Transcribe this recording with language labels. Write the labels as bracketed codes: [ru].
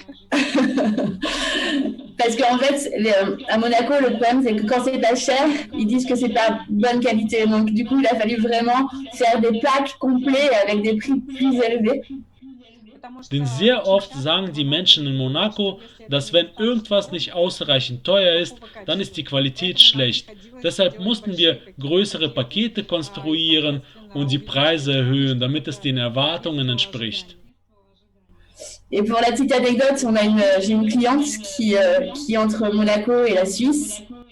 [fr] Parce qu'en fait, à Monaco, le problème, c'est que quand c'est pas cher, ils disent que c'est pas bonne qualité. Donc, du coup, il a fallu vraiment faire des packs complets avec des prix plus élevés. [de] Denn sehr oft sagen die Menschen in Monaco, dass wenn irgendwas nicht ausreichend teuer ist, dann ist die Qualität schlecht. Deshalb mussten wir größere Pakete konstruieren und die Preise erhöhen, damit es den Erwartungen entspricht. [fr] Et pour la petite anecdote, j'ai une cliente qui est entre Monaco et la Suisse.